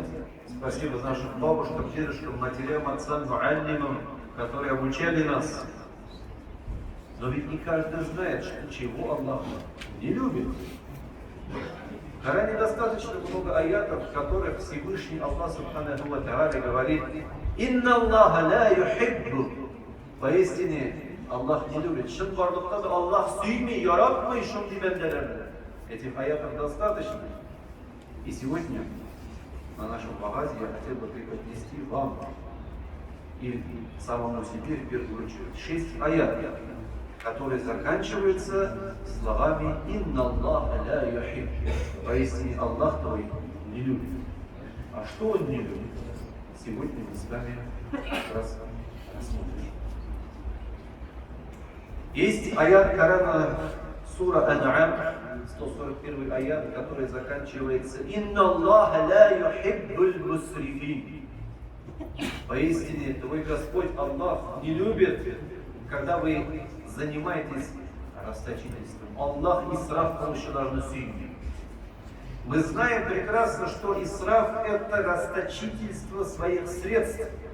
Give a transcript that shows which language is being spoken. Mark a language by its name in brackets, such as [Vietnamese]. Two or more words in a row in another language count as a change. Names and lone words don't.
[Russian] Спасибо нашим бабушкам, дедушкам, матерям, отцам, муаллимам, которые обучали нас. Но ведь не каждый знает, что чего Аллах не любит. В Коране достаточно много аятов, в которых Всевышний Аллах [Arabic] سبحانه وتعالى [Russian] говорит: [Arabic] «إن الله لا يحب». [Russian] Поистине Аллах не любит. [Tatar] Шын барлыкта да Аллах сүймей, яратмай шундый бәндәләрне. [Russian] Этих аятов достаточно. И сегодня на нашем вагазе я хотел бы преподнести вам и самому себе в первую очередь 6 аятов, которые заканчиваются словами [Arabic] «إن الله لا يحب». [Russian] Поистине Аллах твой не любит. А что Он не любит? Сегодня мы с вами как раз рассмотрим. Есть аят Корана, сура Ан'ам, 141 аят, который заканчивается [Arabic] «إن الله لا يحب المسرفين». [Russian] Поистине твой Господь Аллах не любит, когда вы занимаетесь расточительством. [Tatar] Аллах исраф кылышыларны сүймейт. [Russian] Мы знаем прекрасно, что исраф — это расточительство своих средств.